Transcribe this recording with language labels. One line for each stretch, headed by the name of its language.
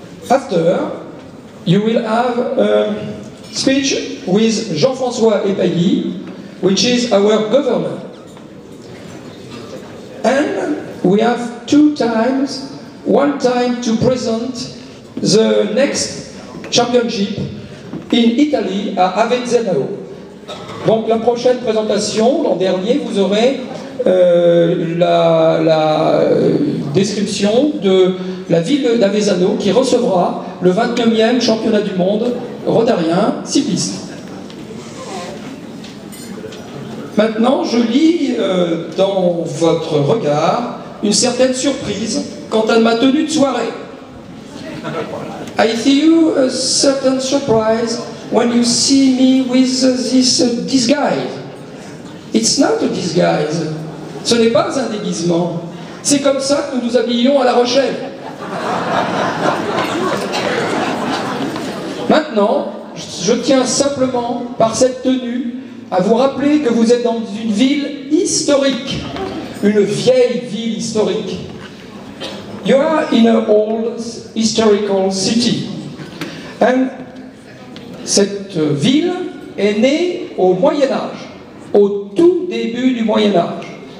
English: After, you will have a speech with Jean-François Epailly, which is our governor. And we have 2 times, one time to present the next championship in Italy à Avezzano.
French: Donc la prochaine présentation, l'an dernier, vous aurez la description de la ville d'Avezzano qui recevra le 29e championnat du monde rotarien cycliste. Maintenant, je lis dans votre regard une certaine surprise quant à ma tenue de soirée.
English: I feel a certain surprise when you see me with this disguise. It's not a disguise.
French: Ce n'est pas un déguisement. C'est comme ça que nous nous habillons à La Rochelle. Maintenant, je tiens simplement, par cette tenue, à vous rappeler que vous êtes dans une ville historique, une vieille ville historique.
English: You are in an old historical city.
French: And cette ville est née au Moyen-Âge, au tout début du Moyen-Âge.